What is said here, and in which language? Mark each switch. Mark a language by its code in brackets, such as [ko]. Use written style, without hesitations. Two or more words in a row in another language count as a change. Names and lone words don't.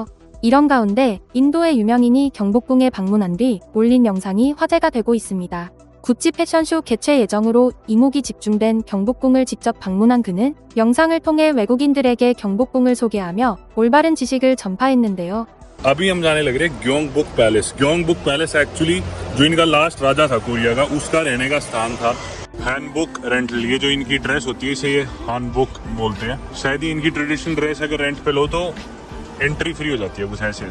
[ko] 이런 가운데 인도의 유명인이 경복궁에 방문한 뒤 올린 영상이 화제가 되고 있습니다. 구찌 패션쇼 개최 예정으로 이목이 집중된 경복궁을 직접 방문한 그는 영상을 통해 외국인들에게 경복궁을 소개하며 올바른 지식을 전파했는데요. [hi] अभी हम जाने लग रहे हैं ग्योंगबुक पैलेस। ग्योंगबुक पैलेस एक्चुअली जो इनका लास्ट राजा था कोरिया का, उसका रहने का स्थान था। हैनबुक रेंटल, ये जो इनकी ड्रेस होती है इसे ये हानबुक बोलते हैं। शायद ही इनकी [en] traditional dress [hi] अगर रेंट पे लो तो [en] entry free [hi] हो जाती है कुछ ऐसे।